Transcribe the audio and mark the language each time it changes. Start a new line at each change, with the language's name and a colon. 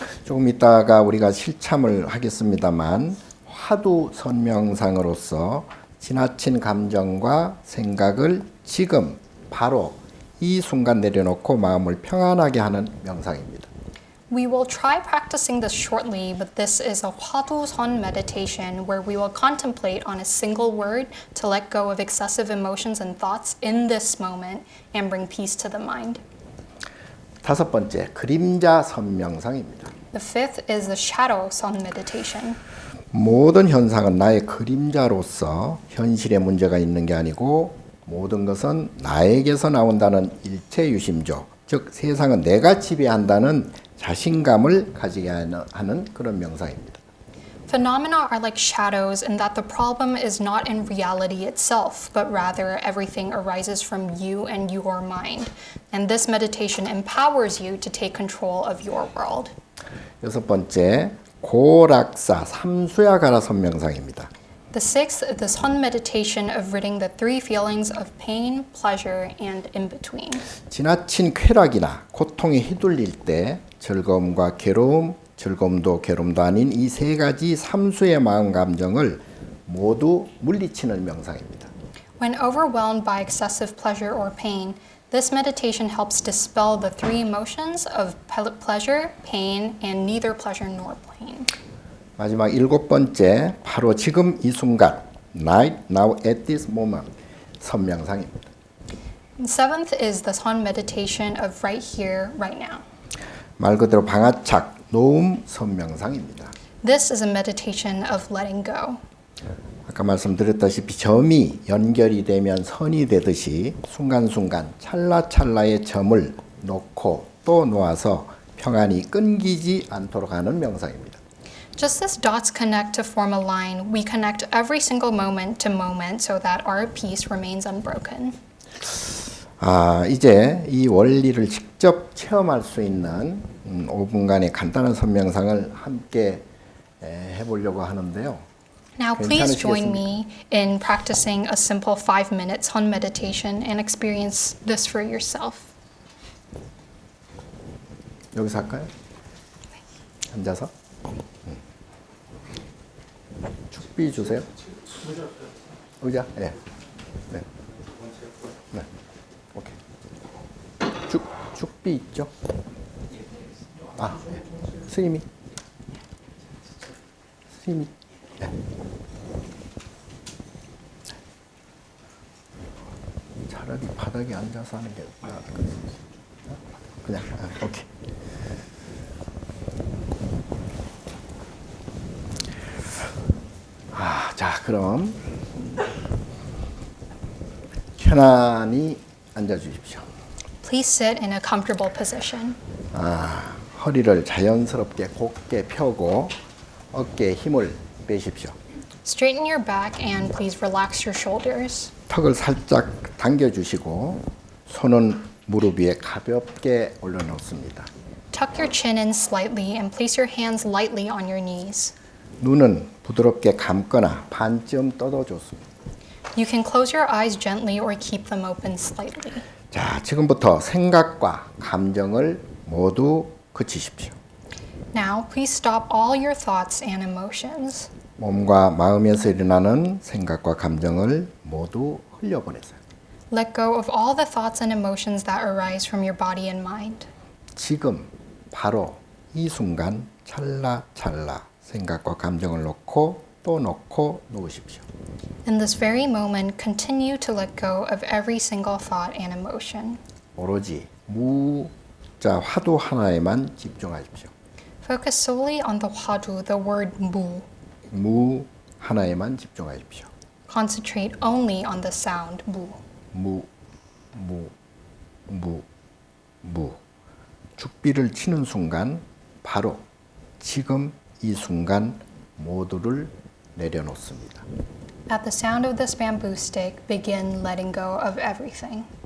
Korean: 조금 있다가 우리가 실참을 하겠습니다만 화두 선명상으로서 지나친 감정과 생각을 지금 바로 이 순간 내려놓고 마음을 평안하게 하는 명상입니다.
English: We will try practicing this shortly, but this is a Hwadu Son meditation where we will contemplate on a single word to let go of excessive emotions and thoughts in this moment and bring peace to the mind.
Korean: 다섯 번째, 그림자 선명상입니다.
English: The fifth is the Shadow Son meditation.
Korean: 모든 현상은 나의 그림자로서 현실에 문제가 있는 게 아니고 모든 것은 나에게서 나온다는 일체유심조, 즉 세상은 내가 지배한다는 자신감을 가지게 하는 그런 명상입니다.
English: Phenomena are like shadows in that the problem is not in reality itself, but rather everything arises from you and your mind. And this meditation empowers you to take control of your world.
Korean: 여섯 번째, 고락사 삼수야가라 선명상입니다.
English: The sixth is the Son meditation of ridding the three feelings of pain, pleasure, and in between.
Korean: 지나친 쾌락이나 고통에 휘둘릴 때 즐거움과 괴로움, 즐거움도 괴로움도 아닌 이 세 가지 삼수의 마음 감정을 모두 물리치는 명상입니다.
English: When overwhelmed by excessive pleasure or pain, this meditation helps dispel the three emotions of pleasure, pain, and neither pleasure nor pain.
Korean: 마지막 일곱 번째, 바로 지금 이 순간,
English: right now at this moment,
Korean: 선명상입니다.
English: And seventh is the Son meditation of right here, right now.
Korean: 말 그대로 방아착, 노음 선명상입니다.
English: This is a meditation of letting go.
Korean: 아까 말씀드렸다시피 점이 연결이 되면 선이 되듯이 순간순간 찰나찰나의 점을 놓고 또 놓아서 평안이 끊기지 않도록 하는 명상입니다.
English: Just as dots connect to form a line, we connect every single moment to moment so that our peace remains unbroken.
Korean: 이제 이 원리를 직접 체험할 수 있는 5분간의 간단한 선명상을 함께 해보려고 하는데요.
English: Now please join me in practicing a simple 5-minute Son meditation and experience this for yourself.
Korean: 여기서 할까요? 앉아서. 축비 주세요. 의자? 네. 네. 네. 오케이. 축비 있죠? 네. 스님이. 네. 차라리 바닥에 앉아서 하는 게 나을 것 같습니다. 그냥, 오케이. 자, 그럼 편안히 앉아 주십시오.
English: Please sit in a comfortable position.
Korean: 허리를 자연스럽게 곧게 펴고 어깨에 힘을 빼십시오.
English: Straighten your back and please relax your shoulders.
Korean: 턱을 살짝 당겨 주시고 손은 무릎 위에 가볍게 올려놓습니다.
English: Tuck your chin in slightly and place your hands lightly on your knees.
Korean: 눈은 부드럽게 감거나 반쯤 떠도 좋습니다.
English: You can close your eyes gently or keep them open slightly.
Korean: 자, 지금부터 생각과 감정을 모두 그치십시오.
English: Now, please stop all your thoughts and emotions.
Korean: 몸과 마음에서 일어나는 생각과 감정을 모두 흘려보내세요.
English: Let go of all the thoughts and emotions that arise from your body and mind.
Korean: 지금 바로 이 순간 찰나찰나 생각과 감정을 놓고 또 놓고 놓으십시오.
English: In this very moment, continue to let go of every single thought and emotion.
Korean: 오로지 무자 화두 하나에만 집중하십시오.
English: Focus solely on the hwadu, the word mu.
Korean: 무 하나에만 집중하십시오.
English: Concentrate only on the sound mu.
Korean: 무. 죽비를 치는 순간 바로 지금 이 순간 모두를 내려놓습니다.
English: At the sound of this bamboo stick, begin letting go of everything.